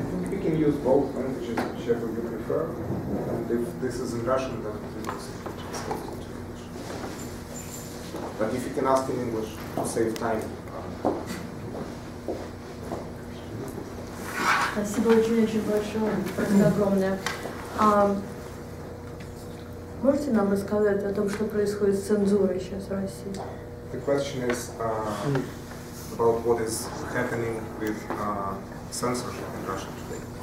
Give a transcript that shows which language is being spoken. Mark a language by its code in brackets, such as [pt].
[en] We can use both languages, whichever you prefer. And if this is in Russian, then we will simply translate it into English. But if you can ask in English to save time. [ru] Спасибо очень большое, огромное. Можете нам рассказать о том, что происходит с цензурой сейчас в России? [en] The question is about what is happening with censorship in Russia today.